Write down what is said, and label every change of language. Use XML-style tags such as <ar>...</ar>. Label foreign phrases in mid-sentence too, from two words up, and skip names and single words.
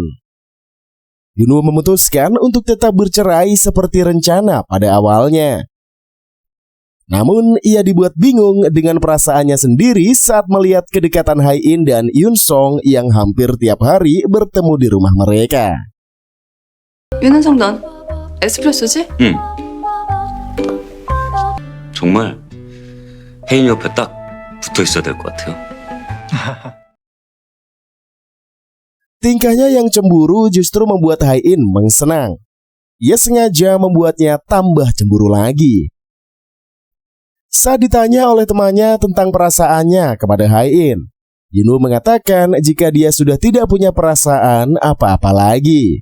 <id>Yunwoo memutuskan untuk tetap bercerai seperti rencana pada awalnya. Namun ia dibuat bingung dengan perasaannya sendiri saat melihat kedekatan Hain dan Yunsong yang hampir tiap hari bertemu di rumah mereka.</id> <ko>윤은성 넌 에스프레소지? 응. 정말 혜인 옆에 딱 붙어 있어야 될 것 같아요.</ko> <id>Tingkahnya yang cemburu justru membuat Hain mengsenang. Ia sengaja membuatnya tambah cemburu lagi. Saat ditanya oleh temannya tentang perasaannya kepada Hain, Yunwoo mengatakan jika dia sudah tidak punya perasaan apa-apa lagi.</id>